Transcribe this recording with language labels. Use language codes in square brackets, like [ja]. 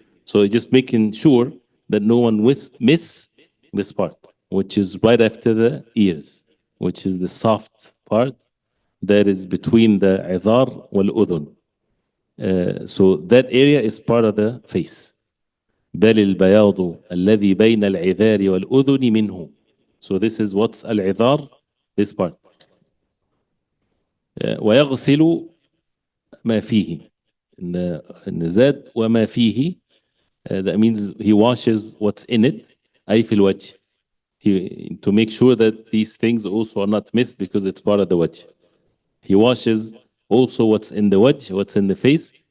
[en] So just making sure that no one miss this part, which is right after the ears, which is the soft part that is between the idhar wal udhun. So that area is part of the face. [ar] بل البياض الذي بين العذار والأذن منه. [en] So this is what's al-'idhar, this part. [ar] ويغسل ما فيه. [en] In the زاد وما فيه, that means he washes what's in it, [ar] أي في الوجه. [en] To make sure that these things also are not missed because it's part of the wajh. He washes also what's in the wajh, what's in the face,